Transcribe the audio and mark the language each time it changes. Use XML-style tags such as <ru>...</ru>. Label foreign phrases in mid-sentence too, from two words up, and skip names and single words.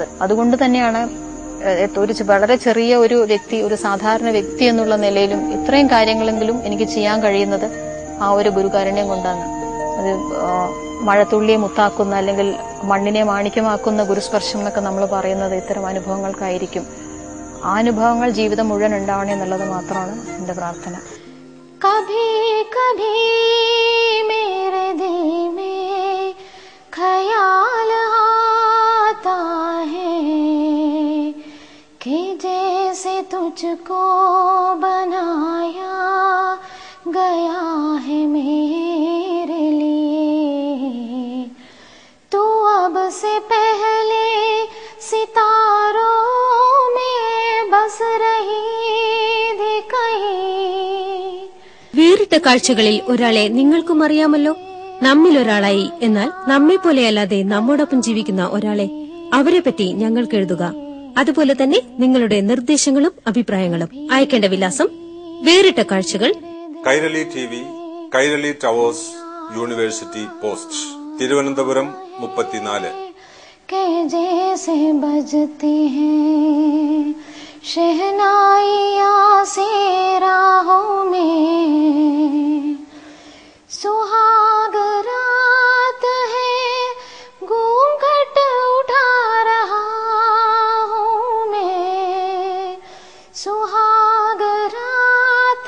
<ml>അതുകൊണ്ട് തന്നെയാണ് വളരെ ചെറിയ ഒരു വ്യക്തി, ഒരു സാധാരണ വ്യക്തി എന്നുള്ള നിലയിലും ഇത്രയും കാര്യങ്ങളെങ്കിലും എനിക്ക് ചെയ്യാൻ കഴിയുന്നത് ആ ഒരു ഗുരുകാരുണ്യം കൊണ്ടാണ്. അത് മഴത്തുള്ളിയെ മുത്താക്കുന്ന, അല്ലെങ്കിൽ മണ്ണിനെ മാണിക്യമാക്കുന്ന ഗുരുസ്പർശം എന്നൊക്കെ നമ്മൾ പറയുന്നത് ഇത്തരം അനുഭവങ്ങൾക്കായിരിക്കും. ആ അനുഭവങ്ങൾ ജീവിതം മുഴുവൻ ഉണ്ടാവണേ എന്നുള്ളത് മാത്രമാണ് എന്റെ പ്രാർത്ഥന.</ml> <hi>कभी कभी मेरे दिल में ख्याल आता है कि जैसे तुझको बनाया गया है मेरे लिए, तू अब से पहले सितारों में बस रही थी कहीं.</hi> <ml>വേറിട്ട കാഴ്ചകളിൽ ഒരാളെ നിങ്ങൾക്കും അറിയാമല്ലോ. നമ്മിലൊരാളായി, എന്നാൽ നമ്മെ പോലെയല്ലാതെ നമ്മോടൊപ്പം ജീവിക്കുന്ന ഒരാളെ, അവരെ പറ്റി ഞങ്ങൾക്ക് എഴുതുക. അതുപോലെ തന്നെ നിങ്ങളുടെ നിർദ്ദേശങ്ങളും അഭിപ്രായങ്ങളും അയക്കേണ്ട വിലാസം വേറിട്ട കാഴ്ചകൾ, കൈരളി TV, കൈരളി ടവേഴ്സ്, യൂണിവേഴ്സിറ്റി പോസ്റ്റ്, തിരുവനന്തപുരം 34.</ml> <hi>जैसे बजते हैं शहनाइयां से राहों में, सुहाग रात है घूंघट उठा रहा हूँ मैं, सुहाग रात</hi>